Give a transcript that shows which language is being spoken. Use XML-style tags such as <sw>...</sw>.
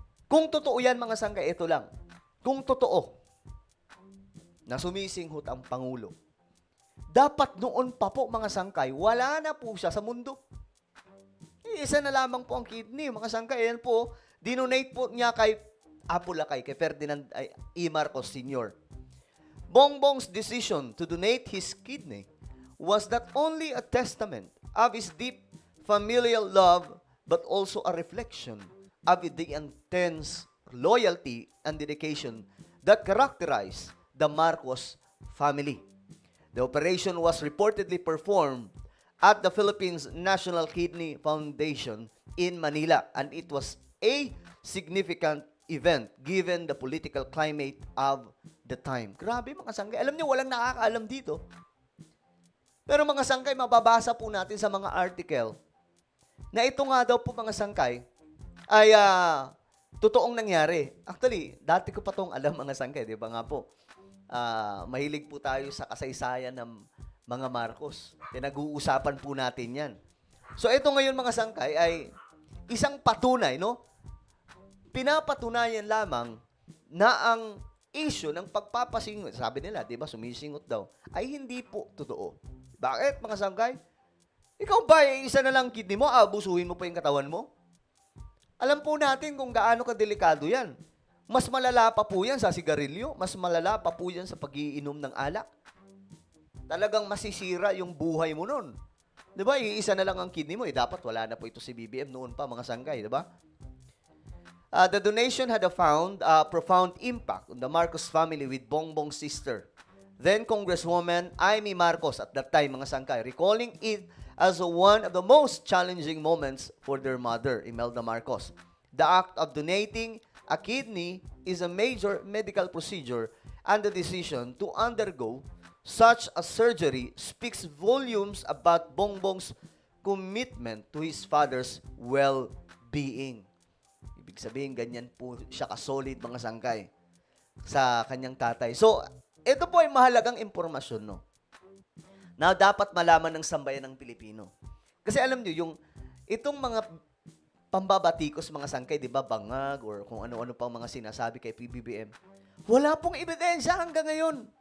<tl>Kung totoo yan mga sangkay, ito lang. Kung totoo na sumisinghot ang Pangulo, dapat noon pa po mga sangkay, wala na po siya sa mundo. Isa na lamang po ang kidney, mga sangkay. Yan po, dinonate po niya kay Apulacay, kay Ferdinand E. Marcos Sr.</tl> <en>Bongbong's decision to donate his kidney was not only a testament of his deep familial love, but also a reflection of the intense loyalty and dedication that characterized the Marcos family. The operation was reportedly performed at the Philippines National Kidney Foundation in Manila, and it was a significant event given the political climate of the time.</en> <tl>Grabe mga sangkay. Alam niyo, walang nakakaalam dito. Pero mga sangkay, mababasa po natin sa mga article na ito nga daw po mga sangkay ay totoong nangyari. Actually, dati ko pa itong alam mga sangkay, di ba nga po? Mahilig po tayo sa kasaysayan ng mga Marcos. Pinag-uusapan po natin yan. So ito ngayon mga sangkay ay isang patunay, no? Pinapatunayan lamang na ang issue ng pagpapasingot, sabi nila, di ba, sumisingot daw, ay hindi po totoo. Bakit, mga sangkay? Ikaw ba, isa na lang kidney mo, abusuhin mo pa yung katawan mo? Alam po natin kung gaano kadelikado yan. Mas malala pa po yan sa sigarilyo, mas malala pa po yan sa pag-iinom ng alak. Talagang masisira yung buhay mo nun. Di ba, iisa na lang ang kidney mo, dapat wala na po ito si BBM noon pa, mga sangkay, di ba?</tl> <en>The donation had found profound impact on the Marcos family with Bongbong's sister, then Congresswoman Amy Marcos at that time,</en> <tl>mga sangkay,</tl> <en>recalling it as one of the most challenging moments for their mother, Imelda Marcos. The act of donating a kidney is a major medical procedure and the decision to undergo such a surgery speaks volumes about Bongbong's commitment to his father's well-being.</en> <tl>Ibig sabihin, ganyan po siya ka-solid mga sangkay sa kanyang tatay. So, ito po ay mahalagang impormasyon, no? Na dapat malaman ng sambayan ng Pilipino. Kasi alam niyo, itong mga pambabatikos mga sangkay, di ba, bangag, or kung ano-ano pang mga sinasabi kay PBBM, wala pong ebidensya hanggang ngayon.</tl>